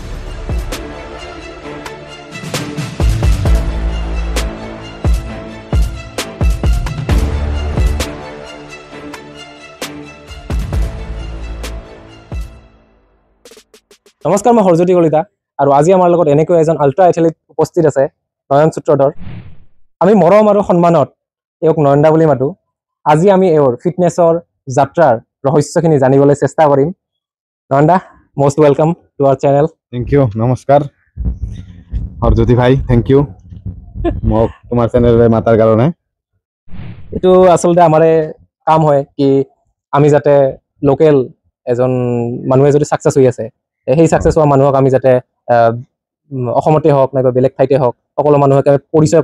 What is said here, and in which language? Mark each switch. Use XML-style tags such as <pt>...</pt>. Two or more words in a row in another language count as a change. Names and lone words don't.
<as>নমস্কাৰ মই হৰজ্যোতি কলিতা আৰু আজি আমাৰ লগত এনেকৈ এজন আল্ট্ৰা এথলিট উপস্থিত আছে নয়ন সূত্ৰধৰ আমি মৰম আৰু সন্মানত এওক নয়নদা বুলি মাতো আজি আমি এওৰ ফিটনেছৰ যাত্ৰাৰ ৰহস্যখিনি জানিবলৈ চেষ্টা কৰিম নয়নদা</as> <en>most welcome to our channel thank you</en> <hi>नमस्कार हरज्योति भाई</hi> <en>thank you</en> <as>মোক তোমাৰ চেনেললৈ মাতাৰ কাৰণে এইটো আসলতে আমাৰে কাম হয় কি আমি যাতে লোকেল এজন মানুহে যদি সাকসেস হৈ আছে সেই সাকসেস হোৱা মানুহক আমি যাতে অসমতে হওক নাইবা বেলেগ ঠাইতে হওক সকলো মানুহকে পৰিচয়</as>